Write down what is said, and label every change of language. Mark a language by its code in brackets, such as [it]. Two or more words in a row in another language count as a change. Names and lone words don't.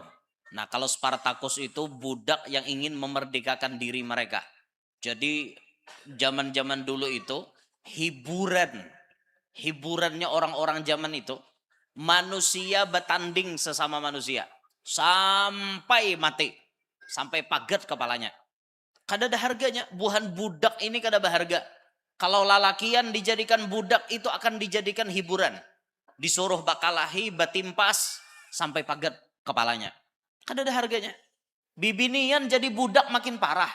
[id] Nah, kalau Spartacus itu budak yang ingin memerdekakan diri mereka. Jadi zaman-zaman dulu itu hiburannya orang-orang zaman itu, manusia bertanding sesama manusia sampai mati, sampai pagat kepalanya. [bjn] Kada ada harganya, buhan budak ini kada berharga. Kalau lalakian dijadikan budak itu akan dijadikan hiburan. Disuruh bakalahi, batimpas, sampai pagat kepalanya. Kada ada harganya. Bibinian jadi budak makin parah.